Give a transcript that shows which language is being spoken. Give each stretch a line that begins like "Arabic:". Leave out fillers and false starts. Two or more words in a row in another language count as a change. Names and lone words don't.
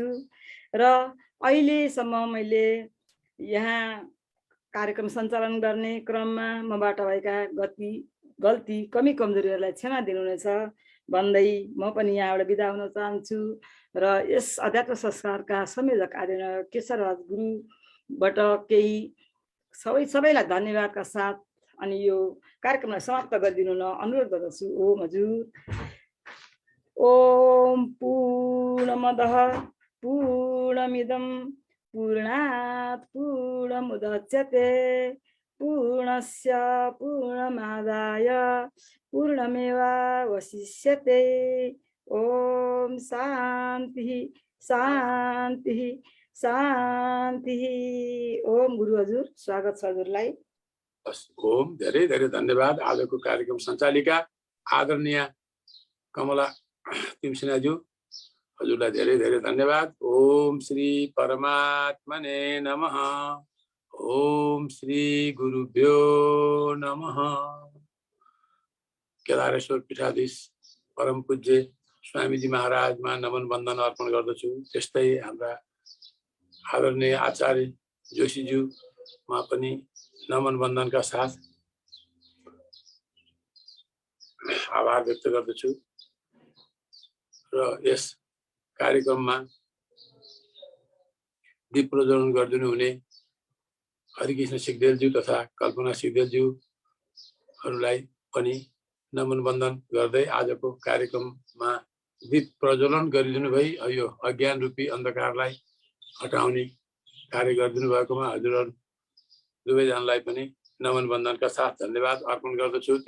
Nepali: र अहिलेसम्म मैले यहाँ कार्यक्रम सञ्चालन गर्ने क्रममा मबाट भएका गल्ती कमी कमजोरीहरूलाई क्षमा दिनुहुनेछ भन्दै म पनि यहाँबाट बिदा हुन चाहन्छु। र यस अध्यात्म संस्कारका संयोजक आदरणीय केशवराज गुरुबाट केही सबैलाई धन्यवादका साथ अनि यो कार्यक्रमलाई समाप्त गरिदिनु न अनुरोध गर्दछु। ओम हजुर।
Sanskrit: ओम पूर्णमदः पूर्णमिदं पूर्णात् पूर्णमुदच्यते पूर्णस्य पूर्णमादाय पूर्णमेवावशिष्यते। ओम शान्तिः शान्तिः शान्तिः।
Nepali: ओम गुरु हजुर स्वागत छ हजुरलाई। ओम धेरै धेरै धन्यवाद। आजको कार्यक्रम सञ्चालिका आदरणीय कमला तिमसिनाज्यू हजुरलाई धेरै धेरै धन्यवाद।
Sanskrit: ओम श्री परमात्मने नमः। ओम श्री गुरुभ्यो नमः।
Nepali: केदारेश्वर पीठाधीश परम पूज्य स्वामीजी महाराजमा नमन वन्दन अर्पण गर्दछु। त्यस्तै हाम्रा आदरणीय आचार्य जोशीज्यूमा पनि नमन वन्दनका साथ आभार व्यक्त गर्दछु। र यस कार्यक्रममा दीप प्रज्वलन गरिदिनु हुने हरिकृष्ण सिग्देलज्यू तथा कल्पना सिग्देलज्यूहरूलाई पनि नमन वन्दन गर्दै आजको कार्यक्रममा दीप प्रज्वलन गरिदिनु भई यो अज्ञान रूपी अन्धकारलाई हटाउने कार्य गरिदिनु भएकोमा हजुरहरू दुवैजनालाई पनि नमन वन्दनका साथ धन्यवाद अर्पण गर्दछु।